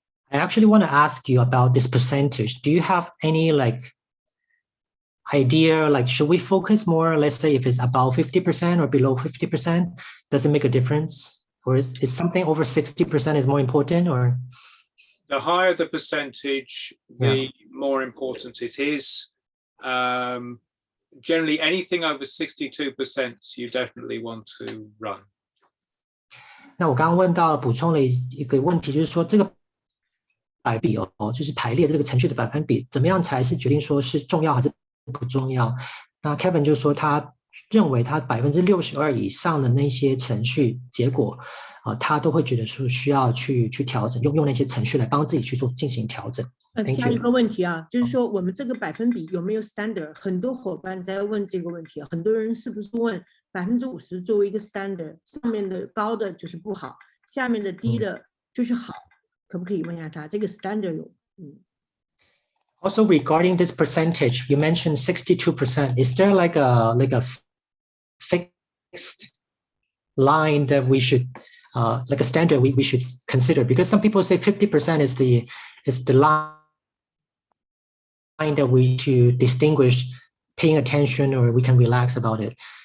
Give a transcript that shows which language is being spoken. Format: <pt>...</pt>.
<en>I actually want to ask you about this percentage. Do you have any idea, should we focus more, let's say if it's above 50% or below 50%, does it make a difference? Or is something over 60% is more important, or? The higher the percentage, the more important it is. Generally, anything over 62%, you definitely want to run.</en> <zh>那我刚刚问到补充了一个问题，就是说这个百比就是排列这个程序的百分比，怎么样才是决定说是重要还是不重要？那 Kevin 就说他认为他62%以上的那些程序结果，他都会觉得说需要去调整，用那些程序来帮自己去进行调整。下一个问题啊，就是说我们这个百分比有没有 standard？很多伙伴在问这个问题，很多人是不是问50%作为一个 standard， 上面的高的就是不好，下面的低的就是好，可不可以问一下他这个 standard 有</zh> <en>？Also regarding this percentage, you mentioned 62%. Is there like a fixed line that we should like a standard we should consider? Because some people say 50% is the line that we should distinguish paying attention, or we can relax about it.</en>